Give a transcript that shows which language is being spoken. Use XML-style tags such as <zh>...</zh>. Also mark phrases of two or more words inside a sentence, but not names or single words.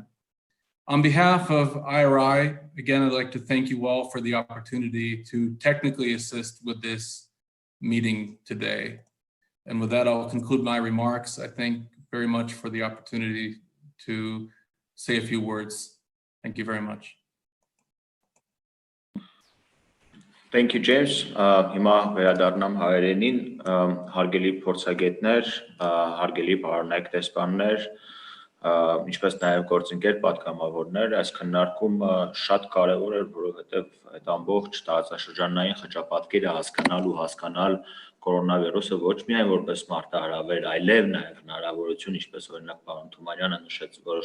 <en>On behalf of IRI, again, I'd like to thank you all for the opportunity to technically assist with this meeting today. And with that, I'll conclude my remarks. I thank very much for the opportunity to say a few words. Thank you very much. Thank you, James.</en> <hy>Հիմա վերադառնամ հայերենին, հարգելի փորձագետներ, հարգելի պարոնայք դեսպաններ, ինչպես նաև գործընկեր պատգամավորներ, այս քննարկումը շատ կարևոր էր, որովհետև այդ ամբողջ տարածաշրջանային խճապատկերը հասկանալ կորոնավիրուսը ոչ միայն որպես մարտահրավեր, այլև նաև հնարավորություն, ինչպես օրինակ պարոն Թումանյանը նշեց, որոշ</hy>